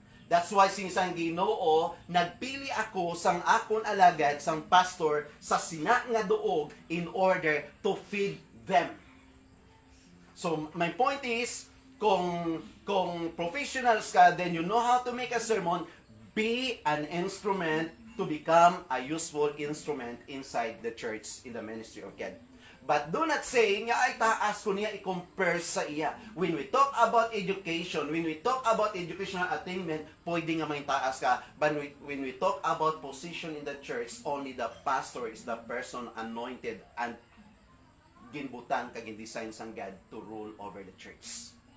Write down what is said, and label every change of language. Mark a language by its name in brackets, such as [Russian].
[English] That's why [Hiligaynon] sinisang Ginoo, nagpili ako sang akon alagad, sang pastor, sa sina nga duog [English] in order to feed them. So, my point is, [Hiligaynon] kung professionals ka, [English] then you know how to make a sermon, be an instrument to become a useful instrument inside the church in the ministry of God. But do not say, [Hiligaynon] nga ay taas ko niya i-compare sa iya. [English] When we talk about education, when we talk about educational attainment, [Hiligaynon] pwede nga may taas ka. [English] But when we talk about position in the church, only the pastor is the person anointed and [Hiligaynon] ginbutan kag [English] design sang God to rule over the church.